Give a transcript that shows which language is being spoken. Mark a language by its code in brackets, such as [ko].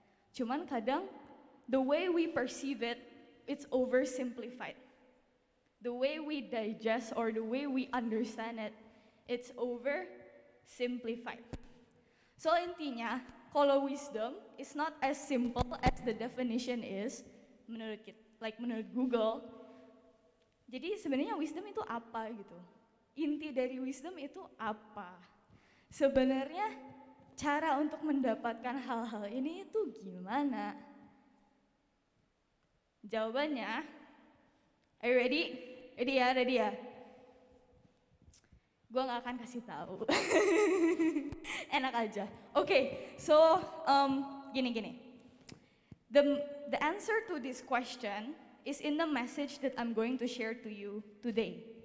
[id] Cuman kadang [en] the way we perceive it, it's oversimplified. The way we digest or the way we understand it, it's oversimplified. So [id] intinya, kalau [en] wisdom is not as simple as the definition is, [id] menurut [en] Google. [id] Jadi sebenarnya wisdom itu apa gitu? Inti dari wisdom itu apa? Sebenarnya cara untuk mendapatkan hal-hal ini itu gimana? Jawabannya, [en] are you ready? Ready ya? [id] Gue gak akan kasih tahu. Enak aja. [en] Okay, so [id] gini. [en] The answer to this question is in the message that I'm going to share to you today.